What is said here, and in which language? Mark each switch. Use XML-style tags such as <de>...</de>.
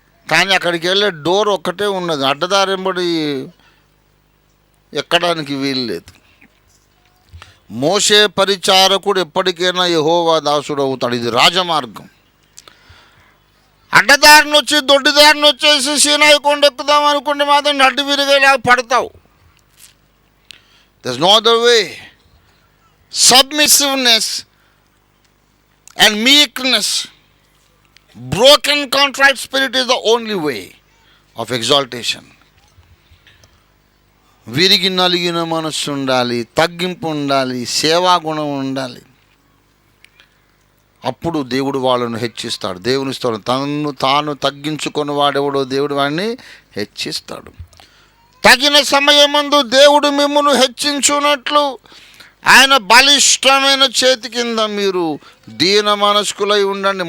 <te>కానీ అక్కడికి వెళ్ళే డోర్ ఒక్కటే ఉన్నది, అడ్డదారెంబడి ఎక్కడానికి వీలు లేదు. మోషే పరిచారకుడు ఎప్పటికైనా యెహోవా దాసుడు అవుతాడు. ఇది రాజమార్గం. అడ్డదారిని వచ్చి దొడ్డిదారిని వచ్చేసి సీనాయి కొండ ఎక్కుదాం అనుకుంటే మాత్రం నడ్డు విరిగేలా పడతావు.</te> <en>There is no other way. Submissiveness and meekness, broken contrite spirit is the only way of exaltation.</en> <te>విరిగి నలిగిన మనస్సు ఉండాలి, తగ్గింపు ఉండాలి, సేవా గుణం ఉండాలి. అప్పుడు దేవుడు వాళ్ళను హెచ్చిస్తాడు. దేవుని స్తోత్రం. తనను తాను తగ్గించుకొని వాడెవడో దేవుడు వాడిని హెచ్చిస్తాడు. తగిన సమయమందు దేవుడు మిమ్మును హెచ్చించున్నట్లు ఆయన బలిష్టమైన చేతి కింద మీరు దీన మనస్కులై ఉండండి.</te>